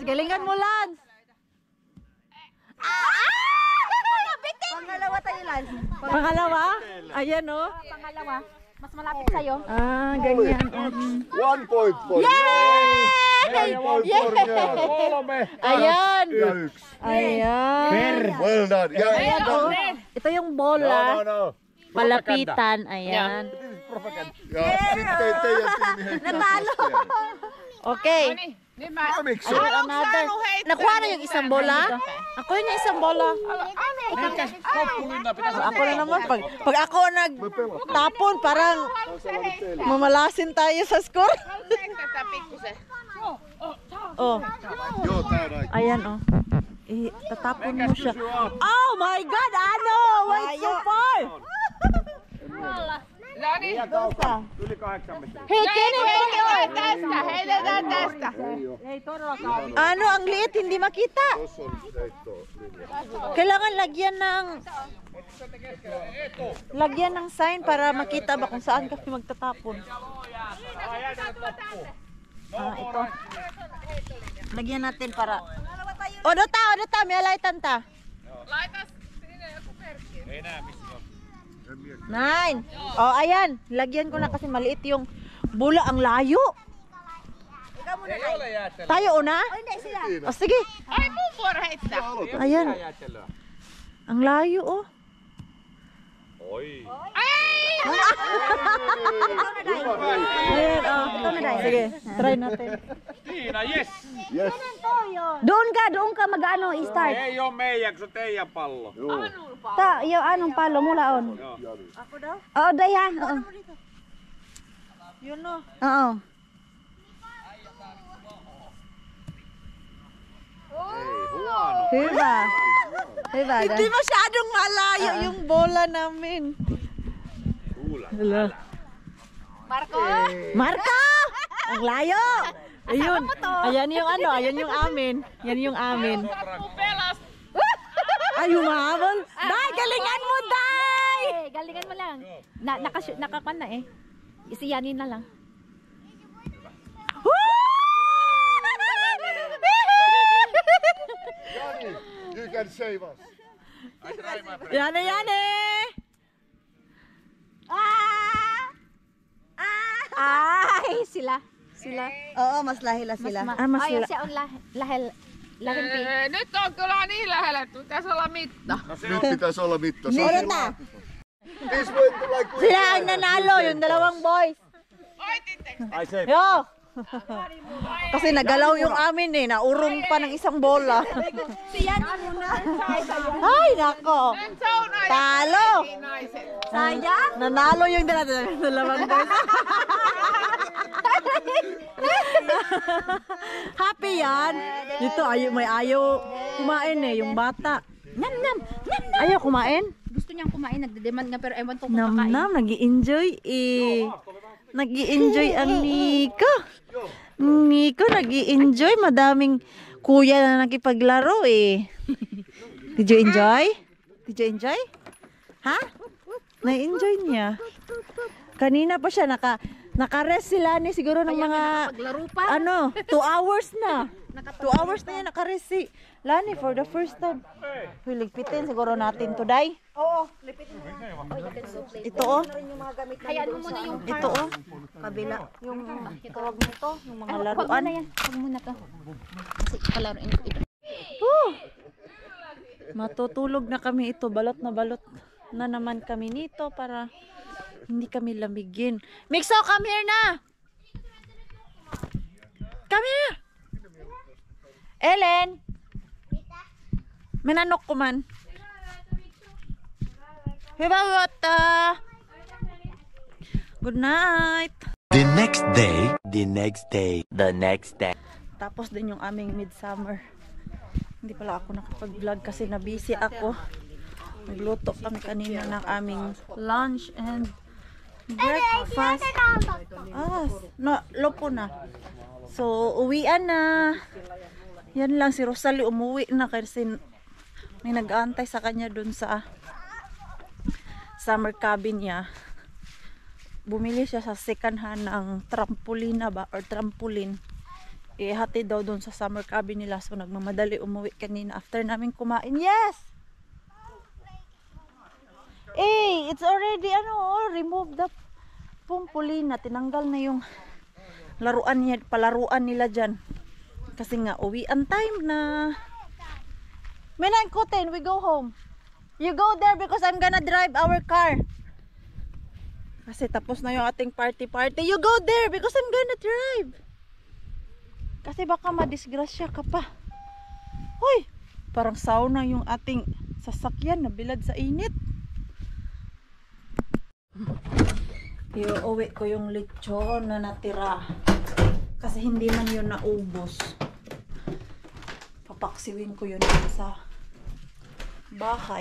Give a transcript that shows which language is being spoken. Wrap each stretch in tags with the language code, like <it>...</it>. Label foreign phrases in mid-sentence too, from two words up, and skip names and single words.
<tl>Galingan mo, Lance! Pangalawa tayo, Lance. Pangalawa? Ayan, no? Pangalawa, mas malapit sa'yo. Ganyan.</tl> <en>1 point for Yay! 1 point for me.</en> <fi>Kolme.</fi> <tl>Ayan!</tl> <fi>Ja 1.</fi> <tl>Ayan!</tl> <en>Well done. Ja,</en> <tl>Ayan, oh. Ito yung bola. no. Palapitan. Ayan.</tl> <fi>Ja sitten teidän tiimi heittää.</fi> <tl>Natalo.</tl> <en>Okay.</en> <fi>Niin mä... Miksi?</fi> <en>Another.</en> <tl>Nakuha na yung isang bola? Ako yun yung isang bola.</tl> <fi>Mikäs loppulinta pitäisi</fi> <tl>Ako na naman. Pag ako nagtapon, parang mamalasin tayo sa score.</tl> <fi>Tätä pikkusen. Oh, Joo, tää on aika.</fi> <tl>ayan oh. Tatapon mo siya.</tl> <en>Oh my God, Ano! Wait so far!</en> <fi>No niin. Yli 8 metriä.</fi> <en>Hey, Kenny!</en> <fi>Heitetään tästä, heitetään tästä.</fi> <tl>Ano, ang liit, hindi makita.</tl> <fi>Tossa on heittolinja.</fi> <tl>Kailangan lagyan ng sign para makita ba kung saan kami magtatapon. Ito. Lagyan natin para... Odota, may alaitan ta.</tl> <fi>Laita sinne joku merkki. Ei näe missä se on. 9.</fi> <tl>Oh, ayan. Lagyan ko na kasi maliit yung bula. Ang layo. Tayo una? Oh, sige. Ayan. Ang layo, oh. Oi. Ayan, oh. Sige, try natin.</tl> <en>Tiina, yes. Yes.</en> <tl>Doon ka mag-ano, i-start.</tl> <fi>Ei oo meidän, kun se on teidän pallo.</fi> <tl>Yung anong palo mula on. Ako daw? Oo, Daya. Oo. Yun, no. Oo. Diba? Diba? Hindi masyadong malayo yung bola namin. Hala. Marco! Ang layo! Ayun. Ayan yung ano, ayan yung amin. Yan yung amin. Ay, humabol. Day, galingan mo, Day! Galingan mo lang. Nakakuan na eh. Isiyanin na lang. Jani, you can save us. Yan na, yan eh! Ay, sila. Oo, mas lahila sila. Mas Ayaw siya on lahel. Lahempi.</tl> <fi>Nyt on kyllä niin lähellä, että pitäisi olla mitta. Nyt pitäisi olla mitta.</fi> <tl>Meron na.</tl> <en>This went like we</en> <tl>Sila ang nanalo, yung dalawang boys.</tl> <fi>Ai se. Yo!</fi> <tl>Kasi nagalaw yung amin eh, naurong pa ng isang bola. Ay, nako. Talo! Sayang. Nanalo yung dalawang boys. Happy yan. Dito may ayaw kumain eh, yung bata. Nam nam. Ayaw kumain? Gusto niyang kumain, nagde-demand nga pero ewan ko kung Nam kakain. nam, nag-i-enjoy eh. Nag-i-enjoy ang Nico. Nico, nag-i-enjoy. Madaming kuya na nakipaglaro eh.</tl> <en>Did you enjoy? Did you enjoy?</en> <tl>Ha? Na-enjoy niya. Kanina pa siya, naka-rest sila ni siguro ng mga, Paglaro pa. 2 hours na. 2 hours na yan naka-rest si Lani</tl> <en>for the first time.</en> <tl>Ligpitin siguro natin today. Oo, lipitin mo. Ito oh. Hayaan mo muna yung Ito oh. Kabila. Yung tawag nito, yung mga Wag laruan. muna yan. Wag muna to. Kasi palaruin ko ito. Matutulog na kami ito. Balot na naman kami nito para hindi kami lamigin. Mixo,</tl> <en>come here na! Come here!</en> <tl>Ellen! Minanok ko man.</tl> <en>Good night! The next day.</en> <tl>Tapos din yung aming midsummer. Hindi pala ako nakapag-vlog kasi na-busy ako. Nagluto kami kanina ng aming</tl> <en>lunch and breakfast.</en> <tl>Lopo na. So, uwian na. Yan lang, si Rosalie umuwi na kasi may nag-aantay sa kanya dun sa</tl> <en>summer cabin</en> <tl>niya. Bumili siya sa</tl> <en>second hand</en> <tl>ng trampoline ba or trampoline. Ihati daw doon sa</tl> <en>summer cabin</en> <tl>nila, so nagmamadali umuwi kanina after namin kumain.</tl> <en>Yes! It's already remove the trampoline na,</en> <tl>tinanggal na yung palaruan nila dyan. Kasi nga uwian time na. Menan Koten,</tl> <en>we go home. You go there because I'm gonna drive our car.</en> <tl>Kasi tapos na yung ating party.</tl> <en>You go there because I'm gonna drive.</en> <tl>Kasi baka madisgrasya ka pa. Hoy, parang sauna yung ating sasakyan na bilad sa init. Iuwi ko yung lechon na natira. Kasi hindi man yun naubos. Papaksiwin ko yun sa bahay.</tl>